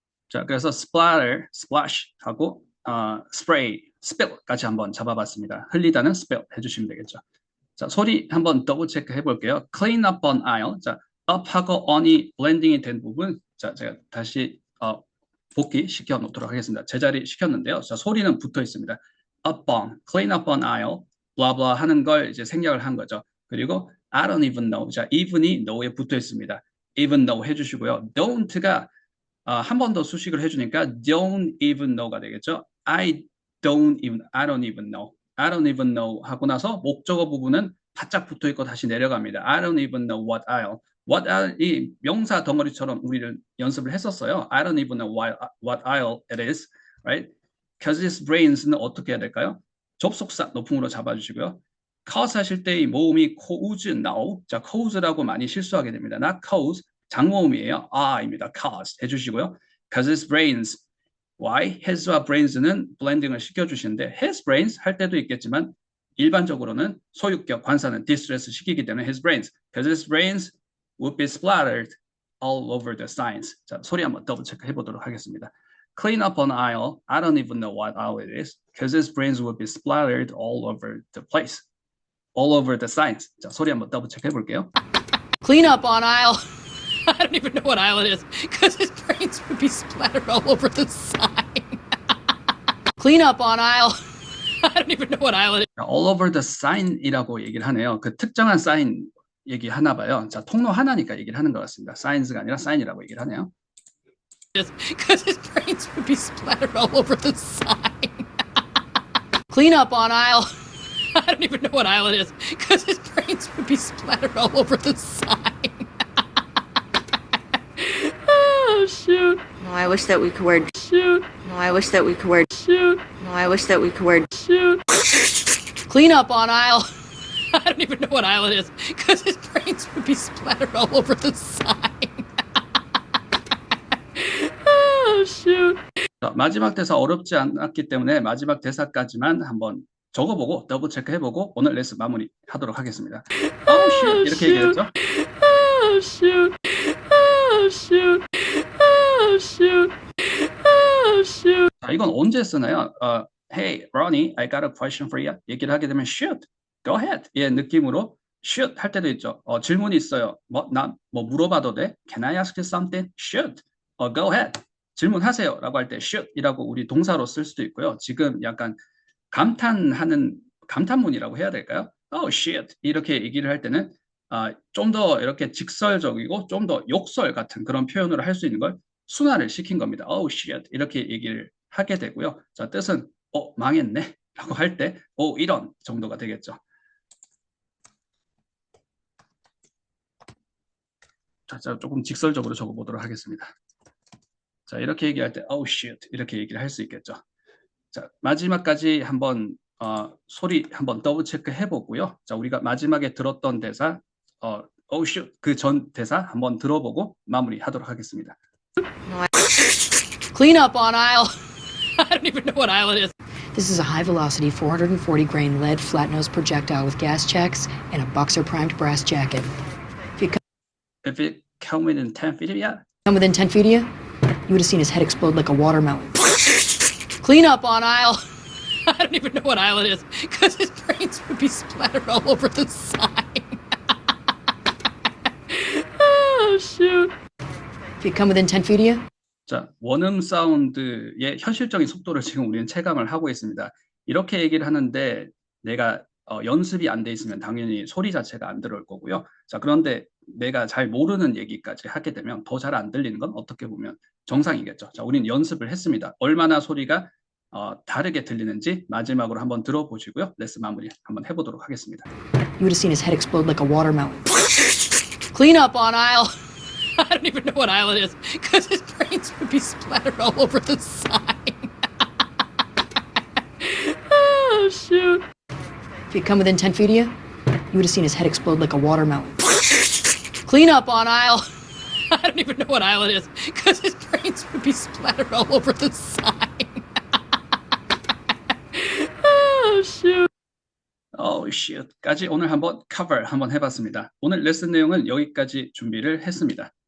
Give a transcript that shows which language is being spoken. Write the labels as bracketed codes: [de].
[ko] 자, 그래서 splash 하고 spray, spill까지 한번 잡아봤습니다. 흘리다는 spill 해주시면 되겠죠. 자, 소리 한번 더블 체크 해볼게요. [en] clean up on aisle. [ko] 자, up하고 on이 블렌딩이 된 부분. 자, 제가 다시 복귀 시켜 놓도록 하겠습니다. 제자리 시켰는데요. 자, 소리는 붙어 있습니다. [en] up on, clean up on aisle, blah blah [ko] 하는 걸 이제 생략을 한 거죠. 그리고 [en] I don't even know. [ko] 자, even이 know에 붙어 있습니다. even know 해주시고요. don't가 한 번 더 수식을 해주니까 don't even know가 되겠죠. [en] I don't even know. I don't even know [ko] 하고 나서 목적어 부분은 바짝 붙어 있고 다시 내려갑니다. [en] I don't even know what I'll. [ko] what I'll 이 명사 덩어리처럼 우리를 연습을 했었어요. [en] I don't even know what I'll it is, right? Cause his brains [ko] 는 어떻게 해야 될까요? 접속사 높음으로 잡아주시고요. cause 하실 때 이 모음이 cause, no. 자, cause라고 많이 실수하게 됩니다. [en] not cause, [ko] 장모음이에요. 아입니다. cause 해주시고요. [en] Cause his brains. Why? [ko] his와 brains는 블렌딩을 시켜주시는데 his brains 할 때도 있겠지만 일반적으로는 소유격 관사는 distress 시키기 때문에 his brains. [en] Because his brains would be splattered all over the signs. [ko] 자, 소리 한번 더블 체크 해보도록 하겠습니다. [en] Clean up an aisle. I don't even know what aisle it is. Because his brains would be splattered all over the place. all over the signs. [ko] 자, 소리 한번 더블 체크해 볼게요. [en] Clean up on aisle. I don't even know what aisle it is because his brains would be splattered all over the sign. Clean up on aisle. I don't even know what aisle it is. [ko] all over the sign이라고 얘기를 하네요. 그 특정한 사인 얘기하나 봐요. 자, 통로 하나니까 얘기를 하는 것 같습니다. signs가 아니라 sign이라고 얘기를 하네요. [en] Because his brains would be splattered all over the sign. Clean up on aisle. I don't even know what aisle it is because his brains would be splattered all over the sign. Oh, shoot. No, I wish that we could wear. Shoot. No, I wish that we could wear. Shoot. No, I wish that we could wear. Shoot. Clean up on aisle. I don't even know what aisle it is because his brains would be splattered all over the sign. Oh, shoot. [ko] 자, 마지막 대사 어렵지 않았기 때문에 마지막 대사까지만 한번 적어보고 더블 체크해보고 오늘 레슨 마무리하도록 하겠습니다. [en] Oh shit [ko] 이렇게 얘기했죠. [en] Oh, shoot. Oh, shoot. Oh, shoot. Oh, shoot. [ko] 자, 이건 언제 쓰나요? [en] Hey, Ronnie, I got a question for you. [ko] 얘기를 하게 되면 [en] shoot, go ahead. [ko] 예, 느낌으로 shoot 할 때도 있죠. 질문이 있어요. 나 물어봐도 돼? [en] Can I ask you something? Shoot. Go ahead. [ko] 질문하세요. 라고 할 때 shoot이라고 우리 동사로 쓸 수도 있고요. 지금 약간 감탄문이라고 해야 될까요? [en] Oh shit. [ko] 이렇게 얘기를 할 때는 좀 더 이렇게 직설적이고 좀 더 욕설 같은 그런 표현으로 할 수 있는 걸 순화를 시킨 겁니다. [en] Oh shit. [ko] 이렇게 얘기를 하게 되고요. 자, 뜻은 망했네. 라고 할 때 이런 정도가 되겠죠. 자, 조금 직설적으로 적어보도록 하겠습니다. 자, 이렇게 얘기할 때 [en] oh shit [ko] 이렇게 얘기를 할 수 있겠죠. 자, 마지막까지 한번 소리 한번 더블 체크 해보고요. 자, 우리가 마지막에 들었던 대사 oh shit 그 전 대사 한번 들어보고 마무리하도록 하겠습니다. [en] Clean up on aisle. I don't even know what aisle it is. This is a high-velocity 440-grain lead flat-nose projectile with gas checks and a boxer-primed brass jacket. If it come within 10 feet of you, Come within 10 feet of you, you would have seen his head explode like a watermelon. Clean up on aisle. I don't even know what aisle it is because his brains would be splattered all over the sign. Oh, shoot. If you come within 10 feet of you, [ko] 자, 원음 사운드의 현실적인 속도를 지금 우리는 체감을 하고 있습니다. 이렇게 얘기를 하는데 내가 연습이 안 돼 있으면 당연히 소리 자체가 안 들어올 거고요. 자, 그런데 내가 잘 모르는 얘기까지 하게 되면 더 잘 안 들리는 건 어떻게 보면 정상이겠죠. 자, 우리는 연습을 했습니다. 얼마나 소리가 다르게 들리는지 마지막으로 한번 들어보시고요. 레슨 마무리 한번 해보도록 하겠습니다. [en] you would have seen his head explode like a watermelon. Clean up on aisle. I don't even know what aisle it is because his brains would be splattered all over the sign. Oh, shoot. If you come within 10 feet of you, you would have seen his head explode like a watermelon. Clean up on aisle. I don't even know what aisle it is because his brains would be splattered all over the sign. Oh, shoot. Oh shit [ko] 까지 오늘 한번 cover 한번 해봤습니다. 오늘 레슨 내용은 여기까지 준비를 했습니다.